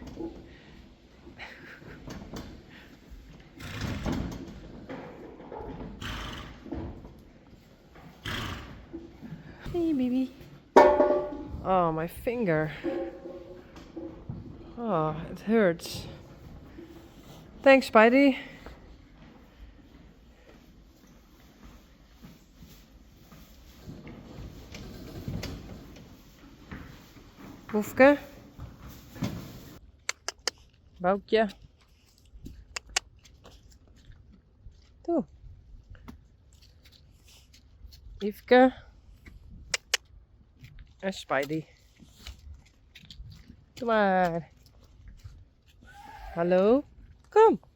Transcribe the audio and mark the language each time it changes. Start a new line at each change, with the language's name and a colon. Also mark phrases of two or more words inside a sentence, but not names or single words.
English: Hey, baby. Oh, my finger. Oh, it hurts. Thanks, Spidey. Hoefke. Boukje. Toe.
Dutch: Yveske. En Spidey. Kom maar. Hallo? Kom.